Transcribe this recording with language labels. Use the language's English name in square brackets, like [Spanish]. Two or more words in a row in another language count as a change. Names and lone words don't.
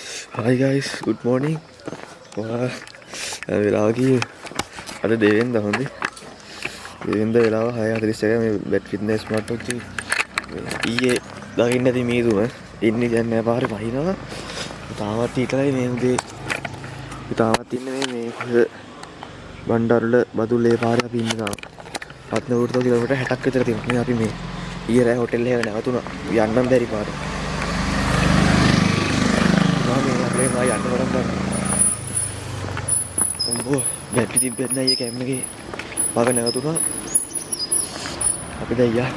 [English] Hi guys, good morning. [Sinhala] වෙලාව කීයේ? අද දෙවෙනිද හොඳේ. දෙවෙනිද වෙලාව 6:41 මේ බැට් ෆිට්නස් ස්මාර්ට් වොච් එක. ඊයේ දකින්න ඇති මීදුම ඉන්නේ දැන් නෑ පාරේ වහිනවා. තාමත් ඊටලයි මේ උදේ. තාමත් ඉන්නේ මේ කොහෙද? බණ්ඩාරුල බදුල්ලේ පාරේ අපි ඉන්නේ තාම. රත්නපුරට කිලෝමීටර් 60ක් විතර තියෙනවා. මේ අපි මේ ඊයේ රෑ හොටෙල් එකේ නැවතුණා. යන්නම් බැරි පාරේ. मैं यන්න පටන් ගන්නවා. උඹෝ බැටරි තිබ්බෙත් නෑ කැම් එකේ. මග නැවතුණා. අපි දැන් යා.